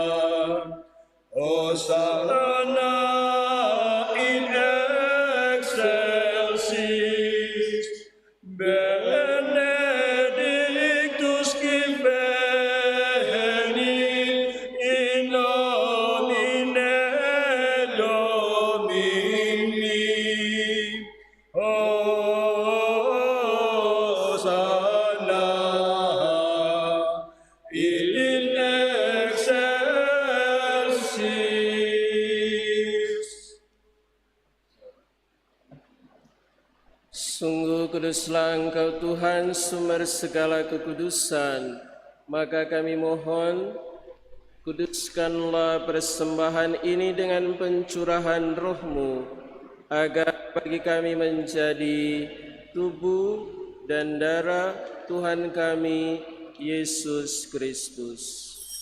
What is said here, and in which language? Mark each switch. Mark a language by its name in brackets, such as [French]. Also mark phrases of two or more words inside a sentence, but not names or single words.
[Latin] Hosanna in excelsis, benedictus qui venit in nomine Domini. Hosanna in excelsis. [Indonesian] Sungguh kuduslah Engkau Tuhan, sumber segala kekudusan. Maka kami mohon, kuduskanlah persembahan ini dengan pencurahan Roh-Mu, agar bagi kami menjadi tubuh dan darah Tuhan kami, Yesus Kristus.